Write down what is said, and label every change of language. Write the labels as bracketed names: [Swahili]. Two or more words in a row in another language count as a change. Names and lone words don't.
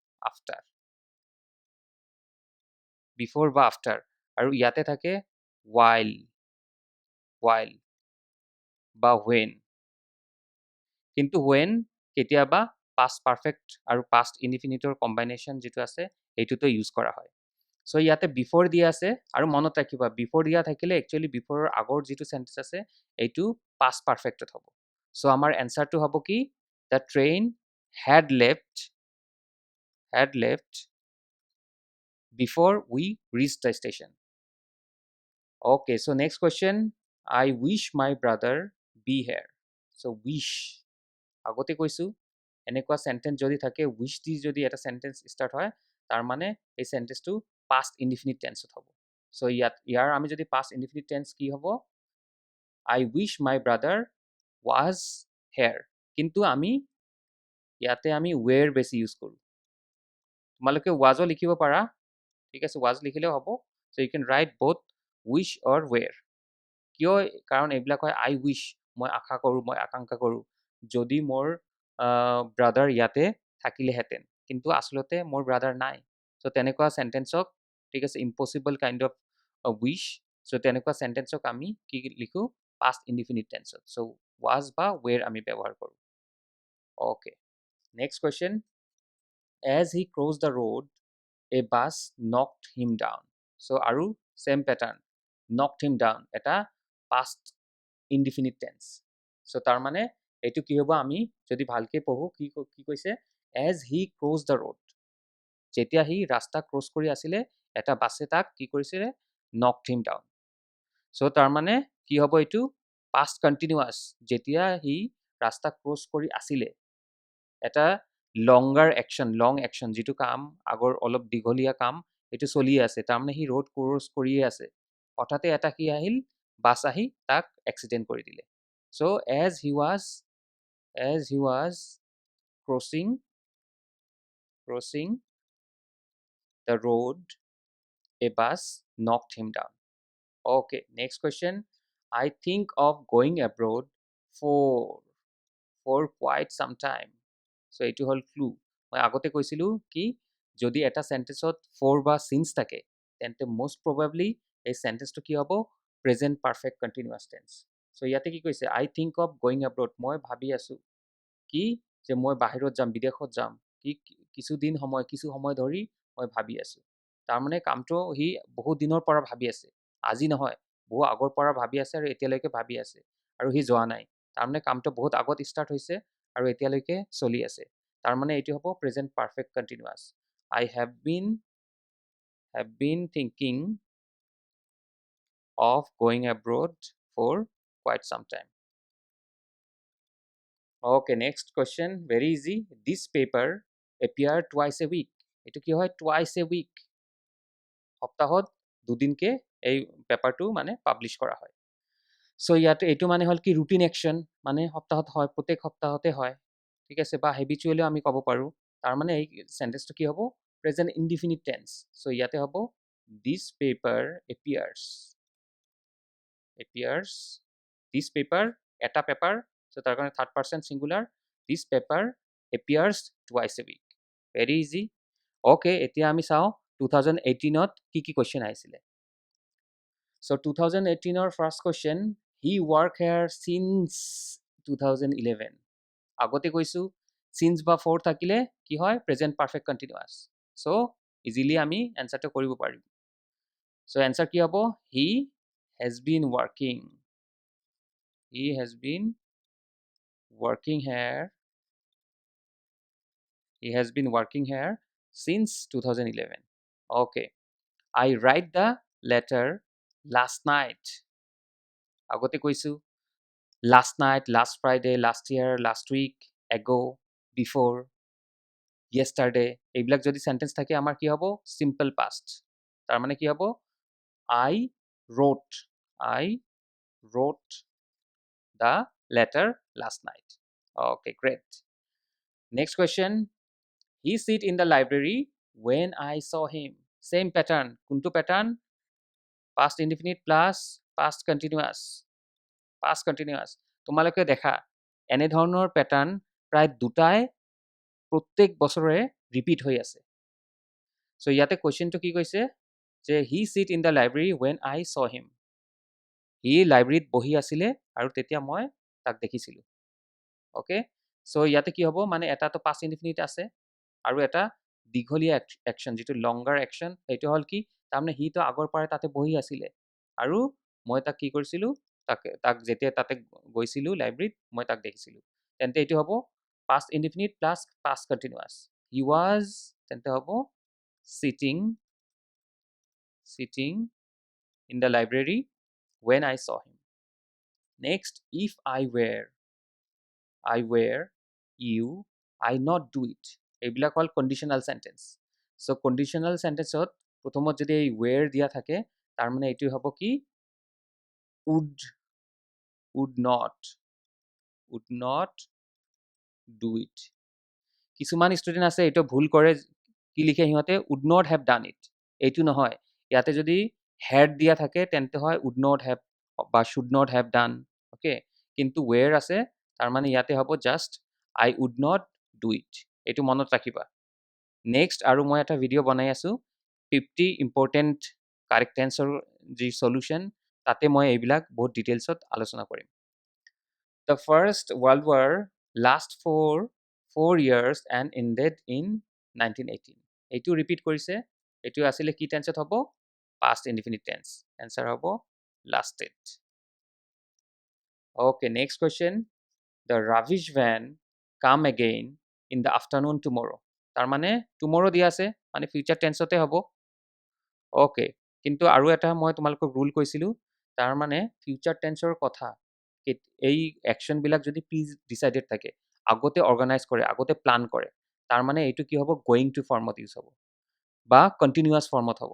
[Assamese] আফটাৰ আৰু ইয়াতে থাকে while বা when কিন্তু when কেতিয়াবা [English] past perfect [Assamese] আৰু পাষ্ট ইনডিফিনিটৰ কম্বিনেশন যেটো আছে এইটোতো ইউজ কৰা হয় সো ইয়াতে বিফোৰ দিয়া আছে আৰু মনত ৰাখিবা বিফোৰ দিয়া থাকিলে একচুয়ালি বিফোৰৰ আগৰ যেটো সেন্টেন্স আছে এইটো পাষ্ট পারফেক্টত হ'ব সো আমাৰ এনসাৰটো হ'ব কি [English] the train had left before we reached the station. Okay, so next question, I wish my brother be here. [Assamese] So wish আগতে কৈছো এনেকুৱা সেন্টেন্স যদি থাকে wish দি যদি এটা সেন্টেন্স স্টার্ট হয় তাৰ মানে এই সেন্টেন্সটো [English] past indefinite tense [Assamese] হ'ব সো ইয়াৰ আমি যদি [English] past indefinite tense [Assamese] কি হ'ব [English] I wish my brother was here [Assamese] কিন্তু আমি ইয়াতে আমি were বেছি ইউজ কৰো তোমালোকে was ও লিখিব পাৰা ঠিক আছে was লিখিলেও হ'ব সো [English] you can write both wish or were [Assamese] কিয় কাৰণ এইবিলাক হয় [English] I wish [Assamese] মই আশা কৰো মই আকাংক্ষা কৰো যদি মোৰ ব্ৰাদাৰ ইয়াতে থাকিলেহেঁতেন কিন্তু আসলতে মোৰ ব্ৰাদাৰ নাই সো তেনেকুৱা সেন্টেন্সক ঠিক আছে [English] impossible kind of wish [Assamese] সো তেনেকুৱা সেন্টেন্সক আমি কি লিখো পাষ্ট ইনডিফিনিট টেন্সত সো was বা were আমি ব্যৱহাৰ কৰো [English] okay next question as he crossed the road a bus knocked him down so [Assamese] আৰু [English] same pattern knocked him down [Assamese] এটা [English] past indefinite tense so [Assamese] তাৰ মানে এইটো কি হ'ব আমি যদি ভালকে পঢ়ো কি কৈছে [English] as he crossed the road [Assamese] যেতিয়া সি ৰাস্তা ক্ৰছ কৰি আছিলে এটা বাছে তাক কি কৰিছিলে [English] knocked him down [Assamese] সো তাৰ মানে কি হ'ব এইটো [English] past continuous [Assamese] যেতিয়া সি ৰাস্তা ক্ৰছ কৰি আছিলে এটা [English] long action [Assamese] যিটো কাম আগৰ অলপ দীঘলীয়া কাম এইটো চলি আছে তাৰমানে সি ৰোড ক্ৰছ কৰিয়ে আছে হঠাতে এটা কি আহিল বাছ আহি তাক এক্সিডেণ্ট কৰি দিলে সো [English] as he was crossing the road a bus knocked him down. Okay, next question. I think of going abroad for quite some time. [Assamese] So এইটো হ'ল ক্লু মই আগতে কৈছিলোঁ কি যদি এটা চেণ্টেন্সত ফৰ বা সিন্স থাকে তেন্তে [English] most probably [Assamese] এই চেণ্টেন্সটো কি হ'ব [English] present perfect continuous [Assamese] টেন্স সো ইয়াতে কি কৈছে [English] I think of going abroad [Assamese] মই ভাবি আছোঁ কি যে মই বাহিৰত যাম বিদেশত যাম কি কিছু সময় ধৰি মই ভাবি আছোঁ তাৰমানে কামটো সি বহুত দিনৰ পৰা ভাবি আছে আজি নহয় বহু আগৰ পৰা ভাবি আছে আৰু এতিয়ালৈকে ভাবি আছে আৰু সি যোৱা নাই তাৰমানে কামটো বহুত আগত ষ্টাৰ্ট হৈছে আৰু এতিয়ালৈকে চলি আছে তাৰমানে এইটো হ'ব [English] present perfect continuous I have been thinking of going abroad for quite some time. Okay, next question. Very easy. This paper appear twice a week. [Assamese] এইটো কি হয় [English] twice a week. [Assamese] সপ্তাহত দুদিনকে এই পেপাৰটো মানে পাব্লিছ কৰা হয় সো ইয়াতে এইটো মানে হ'ল কি [English] routine action [Assamese] মানে সপ্তাহত হয় প্ৰত্যেক সপ্তাহতে হয় ঠিক আছে বা হেবিচুৱেলিও আমি ক'ব পাৰোঁ তাৰ মানে এই চেণ্টেন্সটো কি হ'ব [English] present indefinite tense [Assamese] সো ইয়াতে হ'ব [English] this paper appears this paper [Assamese] এটা পেপাৰ সো তাৰ কাৰণে [English] third person singular this paper appears twice a week very easy okay [Assamese] এতিয়া আমি চাওঁ 2018ত কি কোৱেশ্চন আহিছিলে so 2018ৰ ফাৰ্ষ্ট কোৱেশ্চন [English] he work here since 2011 [Assamese] আগতে কৈছোঁ since বা for থাকিলে কি হয় [English] present perfect continuous [Assamese] so ইজিলি আমি এনসাৰটো কৰিব পাৰিম [English] so answer [Assamese] কি হ'ব [English] he has been working here since 2011 okay I write the letter last night [Assamese] আগতে কৈছোঁ [English] last night last Friday last year last week ago before yesterday [Assamese] এইবিলাক যদি সেন্টেন্স থাকে আমাৰ কি হ'ব [English] simple past [Assamese] তাৰ মানে কি হ'ব [English] I wrote the letter last night okay great next question he sit in the library when I saw him same pattern কোনটো pattern past indefinite plus past continuous [Assamese] তোমালোকে দেখা এনে ধৰণৰ প্যাটাৰ্ন প্ৰায় দুটাই প্ৰত্যেক বছৰে ৰিপিট হৈ আছে সো ইয়াতে কোৱেশ্চনটো কি কৈছে যে [English] he sit in the library when I saw him [Assamese] হি লাইব্ৰেৰীত বহি আছিলে আৰু তেতিয়া মই তাক দেখিছিলোঁ ওকে সো ইয়াতে কি হ'ব মানে এটাটো [English] past indefinite [Assamese] আছে আৰু এটা দীঘলীয়া একশ্যন যিটো [English] longer action [Assamese] সেইটো হ'ল কি তাৰমানে হিটো আগৰ পৰাই তাতে বহি আছিলে আৰু মই তাক কি কৰিছিলোঁ তাক যেতিয়া তাতে গৈছিলোঁ লাইব্ৰেৰীত মই তাক দেখিছিলোঁ তেন্তে এইটো হ'ব [English] past indefinite plus past continuous he was [Assamese] তেন্তে হ'ব sitting [English] in the library when I saw him next if I were you I not do it [Assamese] এইবিলাক হ'ল [English] conditional sentence so conditional চেণ্টেন্সত প্ৰথমত যদি এই were [Assamese] দিয়া থাকে তাৰ মানে এইটো হ'ব কি [English] would not do it [Assamese] কিছুমান ষ্টুডেণ্ট আছে এইটো ভুল কৰে কি লিখে সিহঁতে [English] would not have done it [Assamese] এইটো নহয় ইয়াতে যদি had দিয়া থাকে তেন্তে হয় [English] would not have [Assamese] বা should [English] not have done okay [Assamese] কিন্তু where আছে তাৰ মানে ইয়াতে হ'ব [English] just I would not do it [Assamese] এইটো মনত ৰাখিবা নেক্সট আৰু মই এটা ভিডিঅ' বনাই আছোঁ 50 [English] important correct [Assamese] টেন্সৰ যি সলিউশ্যন তাতে মই এইবিলাক বহুত ডিটেইলছত আলোচনা কৰিম [English] The First World War last for 4 years and ended in 1918 [Assamese] এইটো ৰিপিট কৰিছে এইটো আসলে কি টেন্সত হ'ব [English] past indefinite tense answer [Assamese] হ'ব lasted [English] okay next question the rubbish van come again in the afternoon tomorrow [Assamese] তাৰ মানে [English] tomorrow [Assamese] দিয়া আছে মানে ফিউচাৰ টেন্সতে হ'ব। ওকে, কিন্তু আৰু এটা মই তোমালোকক ৰুল কৈছিলোঁ, তাৰ মানে [English] future tense [Assamese] কথা এই একশ্যনবিলাক যদি [English] pre decided [Assamese] থাকে, আগতে অৰ্গেনাইজ কৰে, আগতে প্লান কৰে, তাৰ মানে এইটো কি হ'ব, [English] going to [Assamese] ফৰ্মত ইউজ হ'ব বা কণ্টিনিউৱাছ ফৰ্মত হ'ব।